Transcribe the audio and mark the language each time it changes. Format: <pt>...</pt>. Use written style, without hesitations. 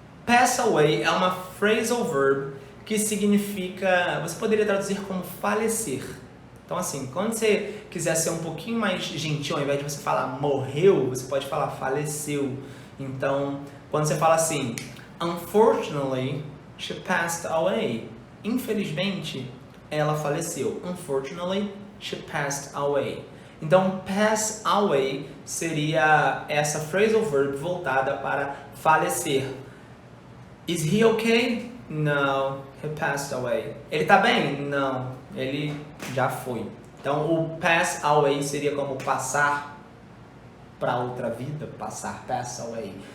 <pt>Pass away é uma phrasal verb que significa, você poderia traduzir como falecer. Então assim, quando você quiser ser um pouquinho mais gentil, ao invés de você falar morreu, você pode falar faleceu. Então, quando você fala assim,</pt> <en>unfortunately, she passed away.</en> <pt>Infelizmente, ela faleceu.</pt> <en>Unfortunately, she passed away.</en> <pt>Então, pass away seria essa phrasal verb voltada para falecer.</pt> <en>Is he okay? No, he passed away.</en> <pt>Ele tá bem? Não, ele já foi. Então, o pass away seria como passar para outra vida, pass away.</pt>